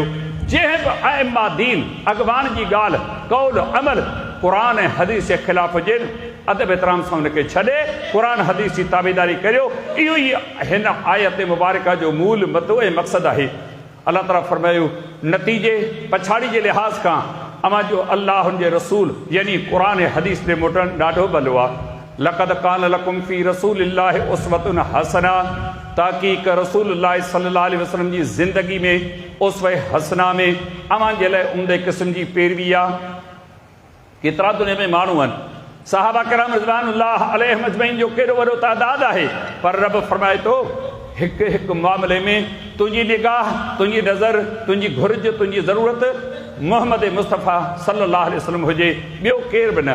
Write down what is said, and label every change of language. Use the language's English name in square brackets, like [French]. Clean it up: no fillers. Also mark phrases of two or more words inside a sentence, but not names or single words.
[Sindhi] जंहिं बि अइम्मा दीन अॻवान जी ॻाल्हि, कौल, अमल क़ुरान ऐं हदीस जे ख़िलाफ़ हुजे, अदब एतिराम सां हुनखे छॾे क़ुरान हदीस जी ताबेदारी करियो। इहो ई हिन आयत मुबारका जो मूल मतो ऐं मक़सदु आहे। अल्लाह ताला फरमायो, नतीजे पछाड़ी जे लिहाज़ खां अमां जो अल्लाह जे रसूल यानी क़ुरान ऐं हदीस ते मोटणु ॾाढो भलो आहे। [Arabic] لقد كان لكم في رسول الله أسوة حسنة, [Sindhi] ताक़ीक़ [Arabic] رسول الله صلى الله عليه وسلم [Sindhi] जी ज़िंदगी में उस्वे हसना में अवां जे लाइ उम्दे क़िस्म जी पैरवी आहे। केतिरा दुनिया में माण्हू आहिनि, सहाबा किराम [Arabic] رضوان الله عليهم أجمعين [Sindhi] जो केॾो वॾो तादाद आहे, पर रब फरमाए थो हिकु हिकु मामले में तुंहिंजी निगाह, तुंहिंजी नज़र, तुंहिंजी घुर्ज, तुंहिंजी ज़रूरत मोहम्मद मुस्तफ़ा [Arabic] صلى الله عليه وسلم [Sindhi] हुजे, ॿियो केरु बि न।